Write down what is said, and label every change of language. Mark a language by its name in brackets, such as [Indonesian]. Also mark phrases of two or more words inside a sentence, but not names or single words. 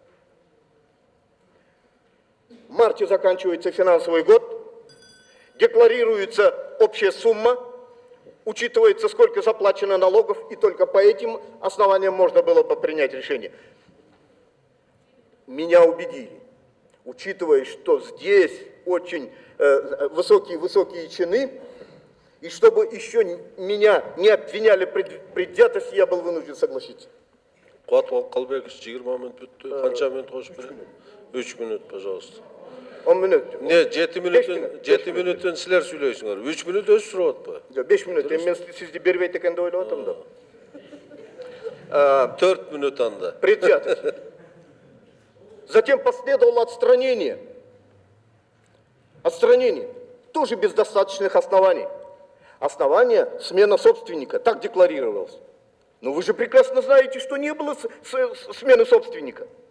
[Russian] В марте заканчивается финансовый год, декларируется общая сумма, учитывается, сколько заплачено налогов, и только по этим основаниям можно было бы принять решение. Меня убедили, учитывая, что здесь очень высокие чины, и чтобы еще меня не обвиняли в предвзятости, я был вынужден согласиться. [Kazakh] Куатып Калбекович, 20 минут бүтті. Қанша минут қосып беремін? [Russian] 3 минут, пожалуйста. 10 минут. [Kazakh] Не, 7 минуттан сілер сөйлейсіңдер. 3 минут өзі сұрап атпа. 5 минут. Мен сізді бербейді екен деп ойлап отырмын да. 4 минут анда. [Russian] Предвзятость. Затем последовало отстранение. Отстранение. Тоже без достаточных оснований. Основание – смена собственника. Так декларировалось. Но вы же прекрасно знаете, что не было смены собственника.